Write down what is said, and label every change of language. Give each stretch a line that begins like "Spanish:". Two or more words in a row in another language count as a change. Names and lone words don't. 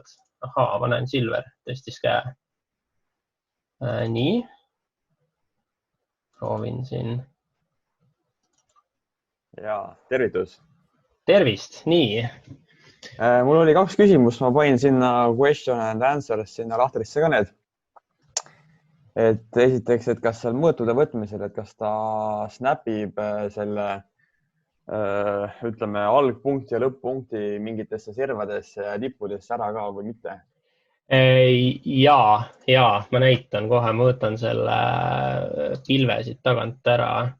Estonian: Ahaa, ma näen Silver tõstis käe. Nii. Proovin siin. Jaa, tervitus. Tervist, nii. Mul oli 2 küsimust, ma panin sinna
English: question and answers
Estonian: sinna lahtrisse ka need. Et esiteks, et kas seal mõõtude võtmisel, et kas ta snapib selle ütleme algpunkti ja lõpp-punkti mingitesse servadesse ja tippudesse ära ka või mitte? Jaa, ma näitan kohe, ma võtan selle pilve siit tagant ära.